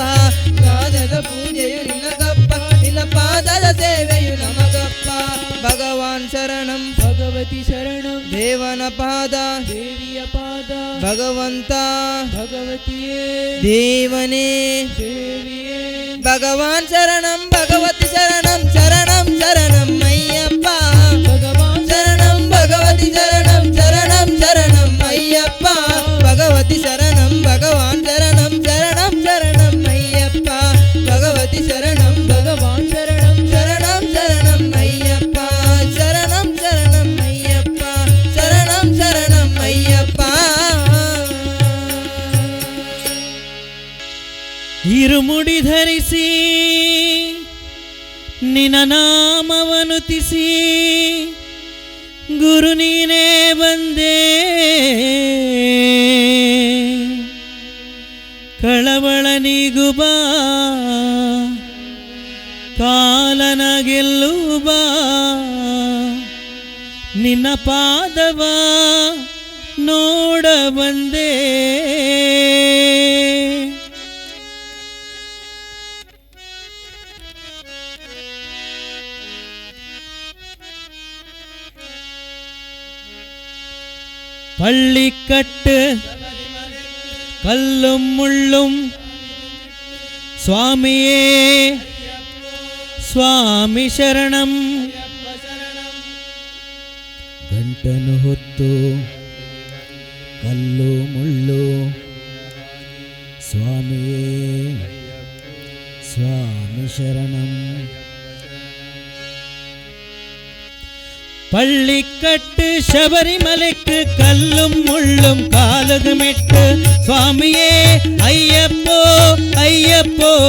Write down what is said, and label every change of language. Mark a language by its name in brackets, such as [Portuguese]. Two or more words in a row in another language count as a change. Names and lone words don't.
[Kannada] ಗಾನದ ಪೂಜೆಯು ನಿನಗಪ್ಪ ನಿನ್ನ ಪಾದದ ಸೇವೆಯು ನಮಗಪ್ಪ. ಭಗವಾನ್ ಶರಣಂ ಭಗವತಿ ಶರಣಂ ದೇವನ ಪಾದ ದೇವಿಯ ಪಾದ ಭಗವಂತ ಭಗವತಿಯೇ ದೇವನೇ ದೇವಿಯೇ ಭಗವಾನ್ ಶರಣಂ ಭಗವತಿ ಶರಣಂ ಶರಣಂ ಶರಣಂ ಅಯ್ಯಪ್ಪ. ಭಗವಾನ್ ಶರಣಂ ಭಗವತಿ ಶರಣಂ ಶರಣಂ ಶರಣಂ ಅಯ್ಯಪ್ಪ. ಭಗವತಿ ಶರಣಂ ಭಗವಾನ್ ಶರಣಂ ಶರಣಂ ಶರಣಂ ಅಯ್ಯಪ್ಪ. ಭಗವತಿ ಶರಣಂ ಭಗವಾನ್ ಶರಣಂ ಶರಣಂ ಶರಣಂ ಅಯ್ಯಪ್ಪ. ಶರಣಂ ಶರಣಂ ಅಯ್ಯಪ್ಪ. ಶರಣಂ ಶರಣಂ ಅಯ್ಯಪ್ಪ. ಇರುಮುಡಿ ಧರಿಸಿ ನಿನ್ನ ನಾಮವನುತಿಸಿ ಗುರು ನೀನೇ ಬಂದೆ. ಕಳವಳ ನೀಗು ಬಾ ಕಾಲನ ಗೆಲ್ಲು ಬಾ. ನಿನ್ನ ಪಾದವ ನೋಡ ಬಂದೆ. [Tamil] பள்ளிக்கட்டு கல்லும் முள்ளும் சுவாமியே [Kannada] ಸ್ವಾಮಿ ಶರಣಂ. ಗಂಟನು ಹೊತ್ತು ಕಲ್ಲು ಮುಳ್ಳು ಸ್ವಾಮಿಯೇ ಸ್ವಾಮಿ ಶರಣಂ. [Tamil] பள்ளிக்கட்டு சபரிமலைக்கு கல்லும் முள்ளும் காலுக்கு மெட்டு சுவாமியே ஐயப்போ ஐயப்போ